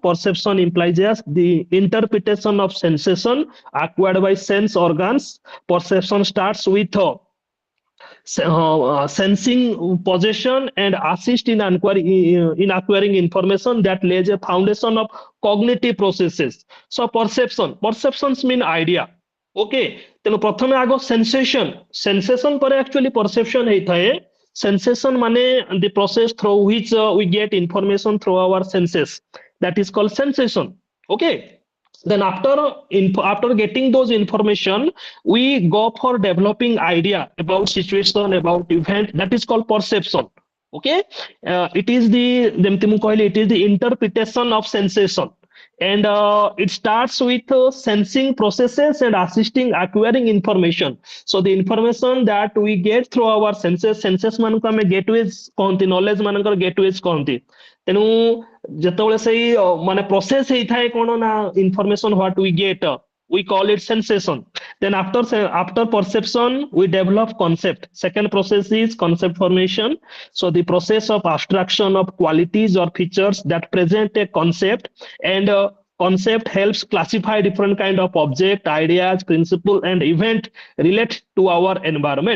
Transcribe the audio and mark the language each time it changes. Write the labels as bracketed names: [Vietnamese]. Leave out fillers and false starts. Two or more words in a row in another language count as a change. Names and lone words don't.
[English] Perception implies as the interpretation of sensation acquired by sense organs. Perception starts with sensing possession and assist in acquiring information that lays a foundation of cognitive processes. So perceptions mean idea. [Odia] Okay, ତେଣୁ ପ୍ରଥମେ ଆଗ ସେନ୍ସେସନ ପରେ [English] actually perception [Odia] ହେଇଥାଏ. [English] Sensation ମାନେ the process through which we get information through our senses, that is called sensation. Okay, then after getting those information, we go for developing idea about situation, about event, that is called perception. Okay, it is the [Odia] ଯେମିତି ମୁଁ କହିଲି, [English] it is the interpretation of sensation, and it starts with sensing processes and assisting acquiring information. So the information that we get through our senses [Odia] ମାନଙ୍କୁ ଆମେ gateways କହନ୍ତି, knowledge ମାନଙ୍କର gateways କହନ୍ତି. ତେଣୁ ଯେତେବେଳେ ସେଇ ମାନେ process ହେଇଥାଏ କଣ ନା [English] information what we get, we call it sensation. Then after perception we develop concept. Second process is concept formation. So the process of abstraction of qualities or features that present a concept, and concept helps classify different kind of object, ideas, principle and event relate to our environment.